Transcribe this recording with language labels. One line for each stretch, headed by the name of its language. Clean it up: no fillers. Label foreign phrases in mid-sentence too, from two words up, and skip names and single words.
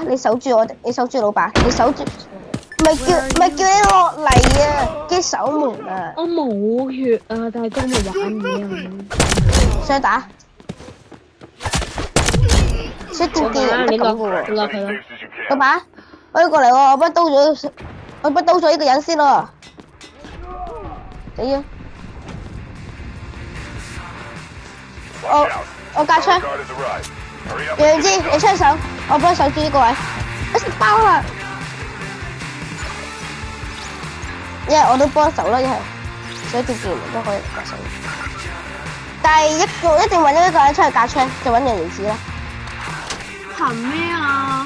Cantonese: 你守住你守住老闆，你守住。唔係叫你落嚟啊！叫守門啊！我冇血啊，大哥咪玩嘢啊！想打？小電競唔得咁嘅喎。落去啦！
English: Safe as you
Cantonese: 老
English: can.
Cantonese: 闆，我要過嚟喎，我幫刀咗呢個人先咯。死啊！
English: Watch out.
Cantonese: 我架槍。
English: Guard has arrived. Hurry up.
Cantonese: 楊志，你出手，我幫手住呢個位。我食包啦！一係我都幫手啦，一係小電競都可以幫手。但係一定揾咗一個人出去架槍，就揾楊志啦。憑咩啊？